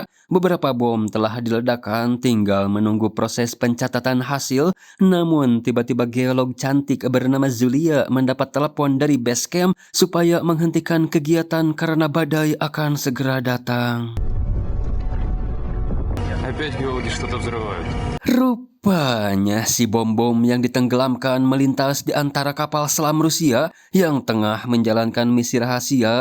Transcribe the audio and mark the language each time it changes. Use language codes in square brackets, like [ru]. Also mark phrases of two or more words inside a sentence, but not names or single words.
[id] Beberapa bom telah diledakkan, tinggal menunggu proses pencatatan hasil. Namun tiba-tiba geolog cantik bernama Zulia mendapat telepon dari base camp supaya menghentikan kegiatan karena badai akan segera datang. [ru] Опять биологи что-то взрывают. [id] Rupanya si bom-bom yang ditenggelamkan melintas di antara kapal selam Rusia yang tengah menjalankan misi rahasia.